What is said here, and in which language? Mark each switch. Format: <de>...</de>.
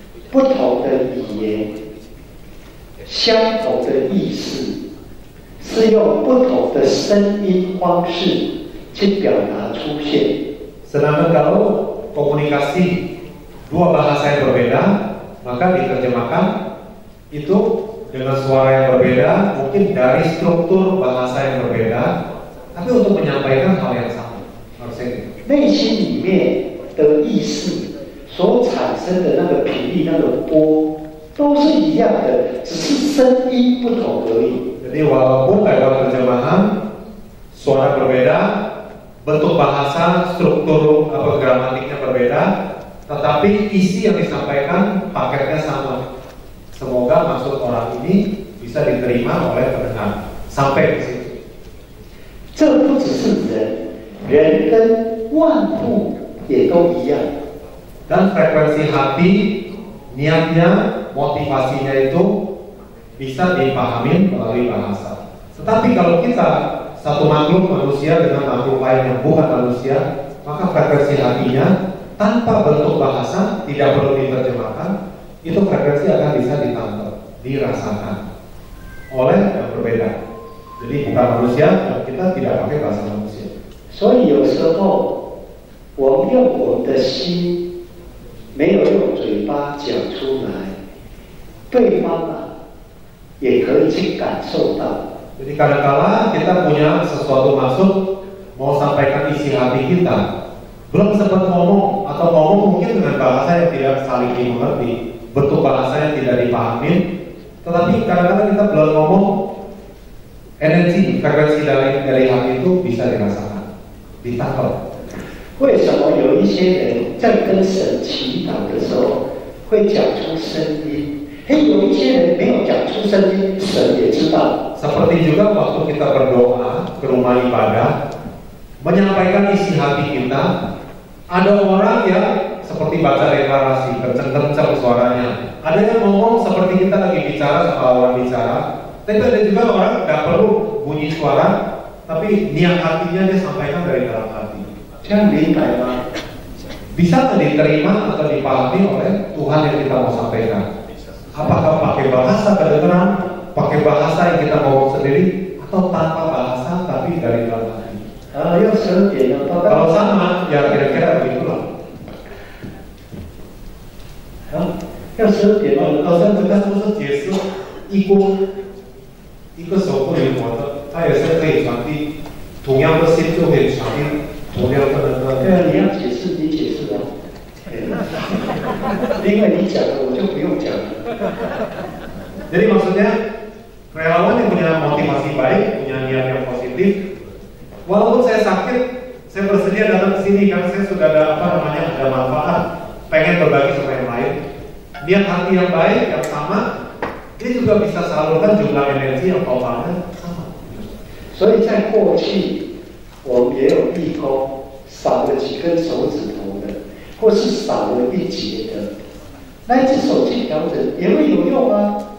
<zh>不同的语言，相同的意思，是用不同的声音方式去表达出现。</zh> <id>Sedangkan kalau komunikasi dua bahasa yang berbeda, maka diterjemahkan itu dengan suara yang berbeda, mungkin dari struktur bahasa yang berbeda, tapi untuk menyampaikan hal yang sama. Harusnya gitu.</id> <zh>内心里面的意识所产生的那个频率、那个波，都是一样的，只是声音不同而已。</zh> <id>Jadi walaupun lewat terjemahan suara berbeda, bentuk bahasa, struktur atau gramatiknya berbeda, tetapi isi yang disampaikan paketnya sama. Semoga maksud orang ini bisa diterima oleh pendengar. Sampai di situ.</id> <zh>这不只是人，人跟万物也都一样。</zh> <id>Dan frekuensi hati, niatnya, motivasinya itu bisa dipahami melalui bahasa. Tetapi kalau kita satu makhluk manusia dengan makhluk lain yang bukan manusia, maka frekuensi hatinya tanpa bentuk bahasa, tidak perlu diterjemahkan, itu frekuensi akan bisa ditangkap, dirasakan oleh yang berbeda. Jadi bukan manusia, dan kita tidak pakai bahasa manusia.</id> <zh>所以有时候我们用我们的心，没有用嘴巴讲出来，对方也可以去感受到。</zh> <id>Jadi kadang-kala kita punya sesuatu maksud, mau sampaikan isi hati kita, belum sempat ngomong atau ngomong mungkin dengan bahasa yang tidak saling dimengerti, bentuk bahasa yang tidak dipahami, tetapi kadang-kadang kita belum ngomong, energi, frekuensi dari hati itu bisa dirasakan, ditangkap.</id> <zh>为什么有一些人在跟神祈祷的时候会讲出声音？有一些人没有讲出声音，神也知道。</zh> <id>Seperti juga waktu kita berdoa ke rumah ibadah, menyampaikan isi hati kita, ada orang yang seperti baca deklarasi, kenceng-kenceng suaranya. Ada yang ngomong seperti kita lagi bicara sama orang bicara, tapi ada juga orang nggak perlu bunyi suara, tapi niat hatinya dia sampaikan dari dalam hati.</id> <zh>这样明白吗？</zh> <id>Bisa nggak diterima atau dipahami oleh Tuhan yang kita mau sampaikan? Apakah pakai bahasa kedengaran, pakai bahasa yang kita ngomong sendiri, atau tanpa bahasa tapi dari dalam hati?</id> <zh>要12点了，</zh> <id>Kalau sama, ya kira-kira begitulah.</id> <zh>要12点了。老师，这个都是解释一个手部灵活的，它也是可以传递同样的心，就可以传递同样的那个。对啊，你要解释，你解释啊。因为你讲了，我就不用讲了。</zh> <id>Jadi maksudnya relawan yang punya motivasi baik, punya niat yang positif, walaupun saya sakit, saya bersedia datang ke sini karena saya sudah ada ada manfaat, pengen berbagi sama yang lain. Niat hati yang baik yang sama, dia juga bisa salurkan jumlah energi yang totalnya sama.</id> <zh>所以在过去，我们也有义工少了几根手指头的，或是少了一节的，那一只手去调整也会有用啊。</zh>